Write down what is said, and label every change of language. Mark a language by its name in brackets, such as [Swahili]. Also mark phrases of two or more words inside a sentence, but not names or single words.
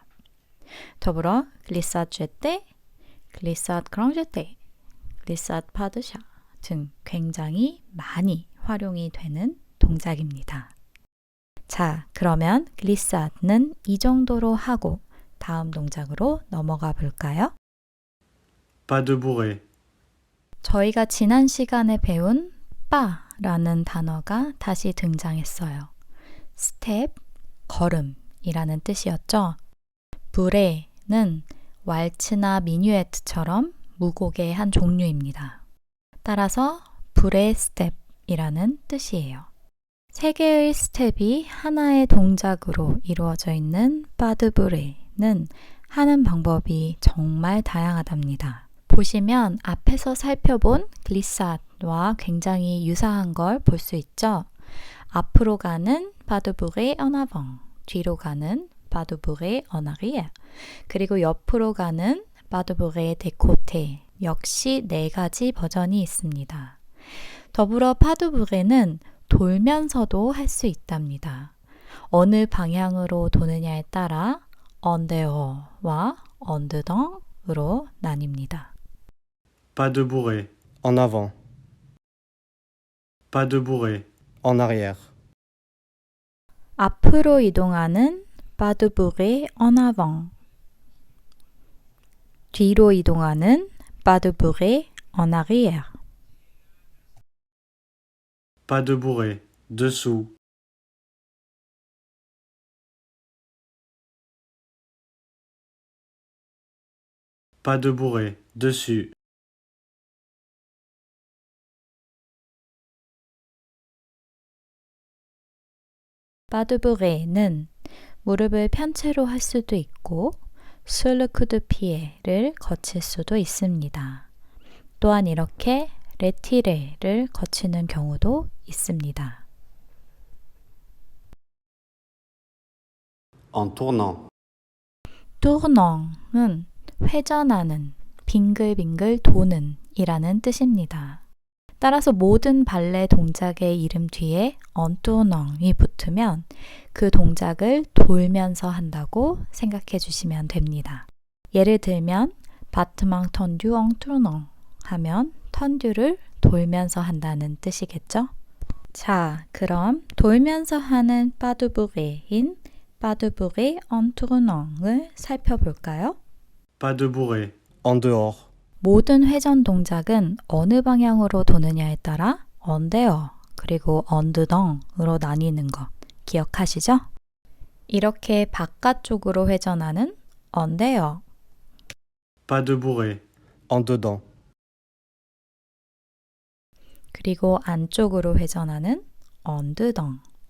[Korean] 더불어 [French] glissade jeté, glissade grand jeté, glissade pas de chat [Korean] 등 굉장히 많이 활용이 되는 동작입니다. 자, 그러면 글리사드는 이 정도로 하고 다음 동작으로 넘어가 볼까요? [French] pas de bourrée, [Korean] 저희가 지난 시간에 배운 빠라는 단어가 다시 등장했어요. 스텝, 걸음이라는 뜻이었죠. 브레는 왈츠나 미뉴에트처럼 무곡의 한 종류입니다. 따라서 브레 스텝이라는 뜻이에요. 3개의 스텝이 하나의 동작으로 이루어져 있는 빠드브레는 하는 방법이 정말 다양하답니다. 보시면 앞에서 살펴본 글리사드와 굉장히 유사한 걸 볼 수 있죠. 앞으로 가는 빠드브레 [French] en avant, [Korean] 뒤로 가는 빠드브레 [French] en arrière, [Korean] 그리고 옆으로 가는 빠드브레 [French] de côté [Korean] 역시 4가지 버전이 있습니다. 더불어 빠드브레는 돌면서도 할 수 있답니다. 어느 방향으로 도느냐에 따라 [French] en dehors, [Korean] 와 [French] en dedans, [Korean] 으로 나뉩니다. [French] pas de bourrée, en avant, pas de bourrée, en arrière, [Korean] 앞으로 이동하는 빠드브레 [French] en avant, [Korean] 뒤로 이동하는 빠드브레 [French] en arrière, pas de bourrée, dessous, pas de bourrée, dessus, [Korean] 빠드브레는 무릎을 편채로 할 수도 있고 [French] sur le coup de pied [Korean] 를 거칠 수도 있습니다. 또한 이렇게 레티레를 거치는 경우도 있습니다. [French] en tournant, [Korean] tournant은 회전하는, 빙글빙글 도는 이라는 뜻입니다. 따라서 모든 발레 동작의 이름 뒤에 [French] en tournant [Korean] 이 붙으면 그 동작을 돌면서 한다고 생각해 주시면 됩니다. 예를 들면 [French] battement tendu en tournant [Korean] 하면 텐듀를 돌면서 한다는 뜻이겠죠? 자, 그럼 돌면서 하는 빠드브레인 빠드브레 [French] en tournant [Korean] 을 살펴볼까요? [French] pas de bourrée, en dehors, [Korean] 모든 회전 동작은 어느 방향으로 도느냐에 따라 [French] en dehors [Korean] 그리고 [French] en dedans, [Korean] 으로 나뉘는 거 기억하시죠? 이렇게 바깥쪽으로 회전하는 [French] en dehors, pas de bourrée, en dedans, [Korean] 그리고 안쪽으로 회전하는 [French] en dedans.